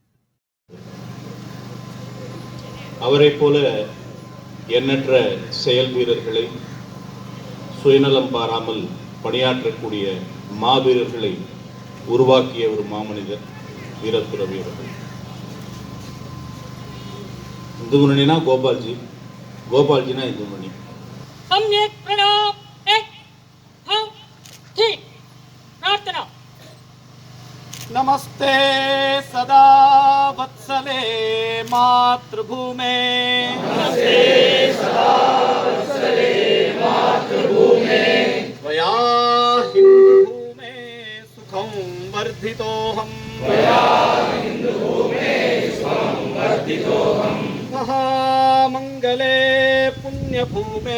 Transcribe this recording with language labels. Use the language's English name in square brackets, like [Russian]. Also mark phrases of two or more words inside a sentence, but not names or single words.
[Tamil] அவரை போல எண்ணற்ற செயல் வீரர்களை, சுயநலம் பாராமல் பணியாற்றக்கூடிய மாவீரர்களை உருவாக்கிய ஒரு மாமனிதர் வீரத்துறவி அவர்கள். இந்து முன்னணினா கோபால்ஜி, கோபால்ஜினா இந்து முன்னணி. [Sanskrit] नमस्ते सदा वत्सले मातृभूमे, नमस्ते सदा वत्सले मातृभूमे, त्वया हिन्दुभूमे सुखं वर्धितोऽहं, त्वया हिन्दुभूमे सुखं वर्धितोऽहं, महामङ्गले पुण्यभूमे